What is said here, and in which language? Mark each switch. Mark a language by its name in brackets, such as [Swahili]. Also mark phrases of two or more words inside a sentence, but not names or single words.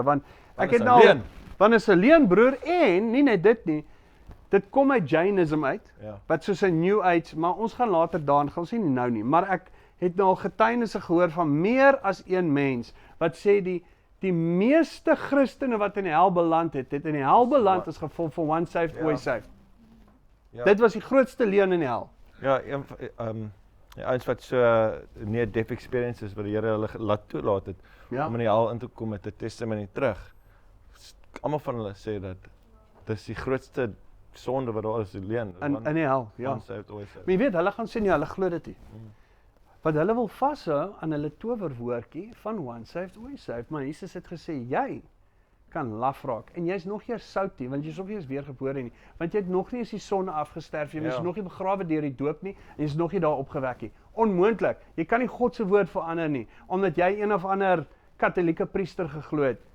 [Afrikaans] Want ek het nou, want is 'n leuen, broer, en nie net dit nie, dit kom uit Jainism uit, wat soos 'n New Age, maar ons gaan later daarin, gaan ons nie nou nie, maar ek het nou al getuienisse gehoor van meer as een mens, wat sê die meeste Christene wat in die hel beland het in die hel beland as gevolg van [English] once saved, always saved. [Afrikaans] Dit was die grootste leuen in die hel. Ja, die ouens wat so nie 'n [English] deaf experience [Afrikaans] is, wat die Here hulle laat toelaat het, om in die hel in te kom met 'n testimony terug. Almal van hulle sê dat dis die grootste sonde wat daar is, die leuen. In die hel, ja. [English] Once saved, always saved. [Afrikaans] Maar jy weet, hulle gaan sê nie, hulle glo dit nie. Want hulle wil vashou aan hulle towerwoordjie van [English] once saved, always saved, [Afrikaans] maar Jesus het gesê, jy kan laf raak, en jy's nog nie sout nie, want jy's nog nie eens weergebore nie, want jy het nog nie eens die sonde afgesterf, jy is nog nie begrawe deur die doop nie, en jy's nog nie daar opgewek nie. Onmoontlik, jy kan nie God se woord verander nie, omdat jy een of ander katholieke priester geglo het.